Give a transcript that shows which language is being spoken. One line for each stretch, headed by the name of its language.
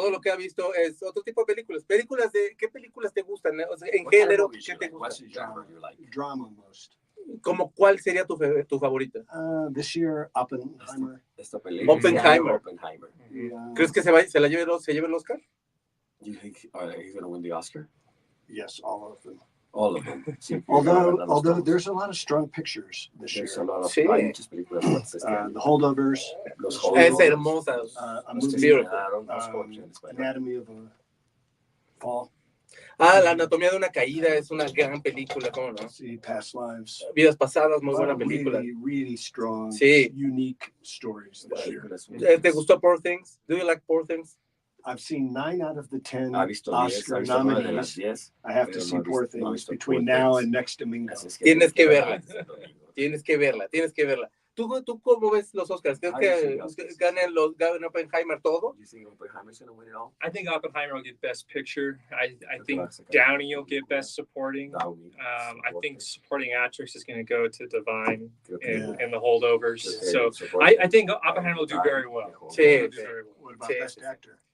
Spanish: Todo lo que ha visto es otro tipo de películas. ¿Qué películas te gustan? O sea, en género, ¿qué te gusta?
English: Drama most.
Spanish: ¿Cómo cuál sería tu favorita?
English: This year, Oppenheimer.
Spanish: Esta película. Oppenheimer.
English: Yeah.
Spanish: ¿Crees que se la lleve el Oscar?
English: Do you think he's going to win the Oscar? Yes, all of them. All of them. Sí, Although there's a lot of strong pictures this year.
Spanish: Sí. Hay muchas películas.
English: The Holdovers.
Spanish: Es hermosa.
English: A movie, Beautiful. Anatomy of a Fall.
Spanish: La anatomía de una caída es una gran película, ¿cómo no?
English: See Past Lives.
Spanish: Vidas pasadas, muy buena película.
English: Really, really strong,
Spanish: Sí.
English: unique stories this year. ¿Te gustó Poor Things? Do you like Poor Things? I've seen 9 out of the 10
Spanish: Ha visto 10,
English: Oscar nominees.
Spanish: 10.
English: I have to see Poor Things between now and next domingo.
Spanish: Tienes que verla. Tienes que verla. ¿Tú cómo ves los Oscars? ¿Crees que ganen Oppenheimer todo?
English: You think Oppenheimer's going to win it all? I think Oppenheimer will get Best Picture. I think Downey will get Best Supporting. I think Supporting Actress is going to go to Divine in the Holdovers. So I think Oppenheimer will do very well.
Spanish: Sí.
English: What about Best Actor?